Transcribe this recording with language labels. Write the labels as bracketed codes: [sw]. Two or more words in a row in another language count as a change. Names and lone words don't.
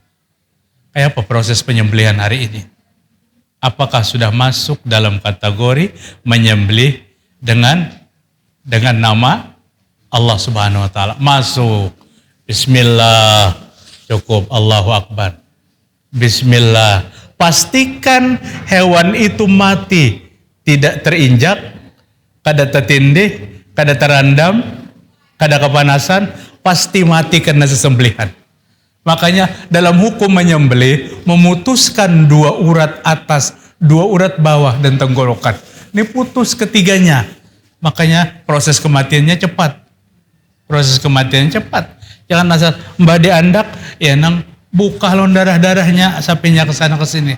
[id] Kayak apa proses penyembelihan hari ini? Apakah sudah masuk dalam kategori menyembelih dengan nama Allah [ar] سبحانه وتعالى? [id] Masuk. Bismillah. Cukup, [ar] الله أكبر. [id] Bismillah. Pastikan hewan itu mati. Tidak terinjak, [bjn] kada tertindih, kada terandam, kada kepanasan, pasti mati karena sesembelihan. [id] Makanya dalam hukum menyembelih memutuskan 2 urat atas, 2 urat bawah dan tenggorokan. Ini putus ketiganya. [bjn] Makanya proses kematiannya cepat. Jangan asal mbak diandak, ya nang buka lon darah-darahnya sapinya ke sana ke sini.